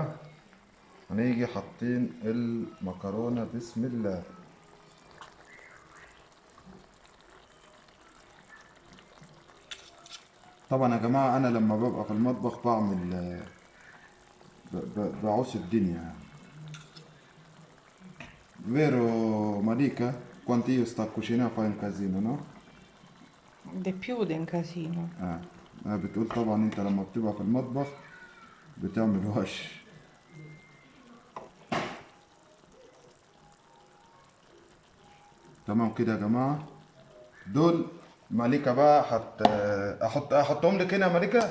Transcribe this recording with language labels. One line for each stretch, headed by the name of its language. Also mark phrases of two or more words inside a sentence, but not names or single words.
Arabic: هنيجي حاطين المكرونة، بسم الله. طبعا يا جماعة انا لما ببقى في المطبخ بعمل بعوص الدنيا يعني.
Italian: Vero Malika? Quanto io sto a cucinare fai un casino, no? Di più di un casino.
Arabic: بتقول طبعا انت لما بتبقى في المطبخ بتعمل وش. تمام كده يا جماعة، دول ماليكا بقى احطهم لك هنا يا ماليكا.